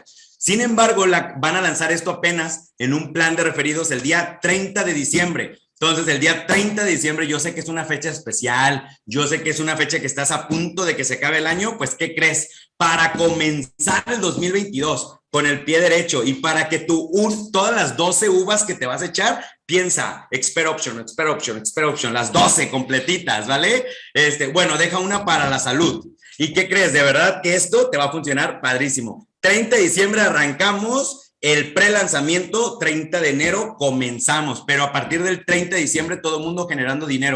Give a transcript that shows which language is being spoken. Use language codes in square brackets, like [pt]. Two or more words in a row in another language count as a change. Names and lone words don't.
[es] Sin embargo, van a lanzar esto apenas en un plan de referidos el día 30 de diciembre. Entonces, el día 30 de diciembre, yo sé que es una fecha especial, yo sé que es una fecha que estás a punto de que se acabe el año, pues, ¿qué crees? Para comenzar el 2022 con el pie derecho y para que todas las 12 uvas que te vas a echar, piensa, expert option, expert option, expert option, las 12 completitas, ¿vale? Bueno, deja una para la salud. ¿Y qué crees? De verdad que esto te va a funcionar padrísimo. 30 de diciembre arrancamos el pre-lanzamiento, 30 de enero comenzamos, pero a partir del 30 de diciembre todo el mundo generando dinero.